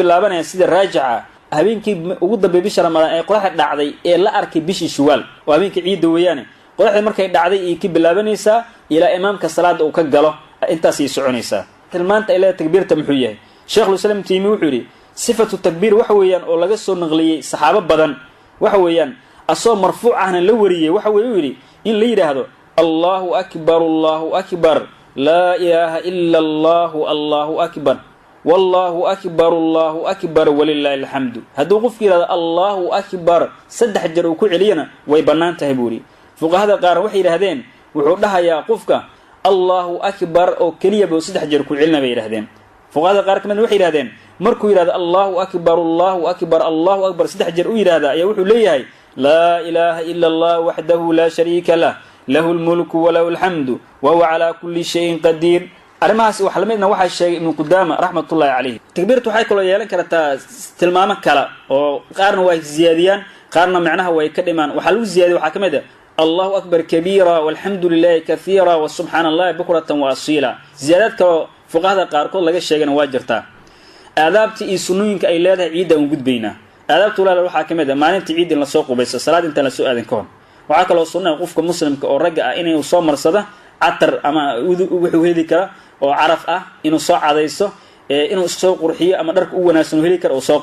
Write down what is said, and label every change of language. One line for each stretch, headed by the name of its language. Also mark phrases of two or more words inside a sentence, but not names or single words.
Somali: bilaabanayaa sida raajica habeenkii ugu dambeeyay bisha ramadaan ee qoraxda dhacday ee la arkay bishii shawaal waa habeenkii ciidda weeyaan qoraxda markay dhacday ay ka bilaabanaysaa ilaa imaamka salaada uu ka galo intaas ay soconaysaa tilmaanta ilaa takbiirta muxuu yahay Sheikh al-Islam Taymi wuxuu yiri
Arabic: صفة التكبير
Somali: waxa weeyaan oo laga soo naqliyay saxaabo badan waxa weeyaan asoo marfuuc ahna la wariyay waxa weeyuu yiri in la yiraahdo Allahu
Arabic: أكبر لا إله إلا الله أكبر والله أكبر ولله الحمد
Somali: haduu qof yiraahdo
Arabic: الله أكبر
Somali: saddex jeer uu ku celiyana way banaan tahay buuri fuqahada qaar waxay yiraahdeen wuxuu dhahayaa qofka
Arabic: الله أكبر
Somali: oo kaliya buu saddex jeer ku celina bay yiraahdeen fuqahada qaar kamid waxay yiraahdeen markuu yiraahdo Allahu akbar saddex jeer uu yiraahdo ayaa wuxuu leeyahay
Arabic: لا إله إلا الله وحده لا شريك له له الملك وله الحمد وهو على كل شيء قدير
Somali: arimahaas wax lamidna waxa sheegay Ibn Qudama
Arabic: رحمة الله عليه
Somali: takbiirtu waxay kala yeelan kartaa tilmaamo kala oo qaarna way ziyaadiyaan qaarna macnaha way ka dhimaan waxa lagu ziyaadiyo waxa kamid ah
Arabic: الله أكبر كبيرا والحمد لله كثيرا وسبحان الله بكرة وأصيلا
Somali: ziyadadka fuqahada qaar kood laga sheegana waa jirtaa aadaabti iyo sunnooyinka ay leedahay ciidda u gudbayna aadaabtu waxa kamid ah maalinta ciid in la soo qubayso salaad inta la soo aadan ka hor waxa kale oo sunnah qofka muslimka oo rag ah inuu soo marsado atar ama wuxuu heli kara oo caraf ah inuu soo cadayso inuu soo qurxiyo ama dharka ugu wanaagsan heli kara oo soo